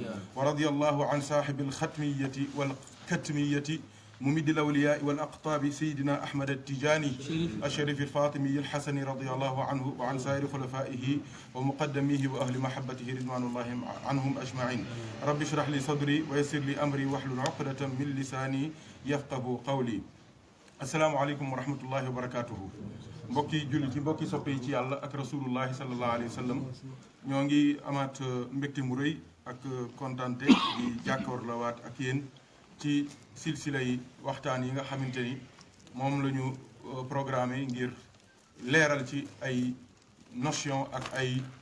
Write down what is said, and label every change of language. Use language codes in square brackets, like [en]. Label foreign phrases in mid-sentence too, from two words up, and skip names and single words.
[ar] ورضي الله عن صاحب الختمية والكتمية ممد الأولياء والأقطاب سيدنا أحمد التجاني الشريف الفاطمي الحسني رضي الله عنه وعن سائر خلفائه ومقدميه وأهل محبته رضوان الله عنهم أجمعين. رب اشرح لي صدري ويسر لي أمري واحلل عقدة من لساني يفقه قولي. السلام عليكم ورحمة الله وبركاته. [wo] mbokki jullit yi mbokki soppe yi ci yàlla ak [ar] رسول الله صلى الله عليه وسلم [wo] ñoo ngi amaat mbégte mu rëy ak kontante di jàkkaarloowaat ak yéen ci silsila yi waxtaan yi nga xamante ni moom la ñu programmé ngir leeral ci ay notion ak ay